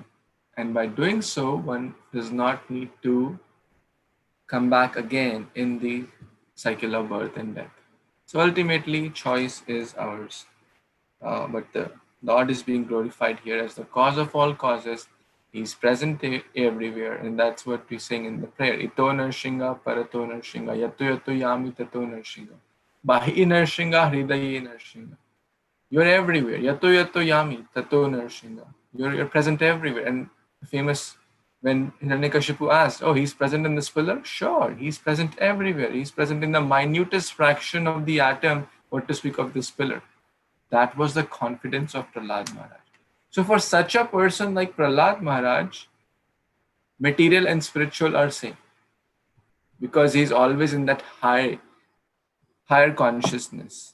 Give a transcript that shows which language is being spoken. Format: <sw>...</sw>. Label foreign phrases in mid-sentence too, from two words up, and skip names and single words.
<en>And by doing so, one does not need to come back again in the cycle of birth and death. So ultimately, choice is ours. But the Lord is being glorified here as the cause of all causes. He's present everywhere, and that's what we sing in the prayer.</en> <sa>इतो नृसिंहो, परतो नृसिंहो, यतो यतो यामि ततो नृसिंहो. बहिर् नृसिंहो, हृदये नृसिंहो.</sa> <en>You're everywhere.</en> <sa>यतो यतो यामि ततो नृसिंहो.</sa> <en>You're present everywhere. And famous when Hiranyakashipu asked, oh, he's present in this pillar? Sure, he's present everywhere. He's present in the minutest fraction of the atom, what to speak of this pillar. That was the confidence of Prahlad Maharaj. So for such a person like Prahlad Maharaj, material and spiritual are same, because he's always in that higher consciousness.</en>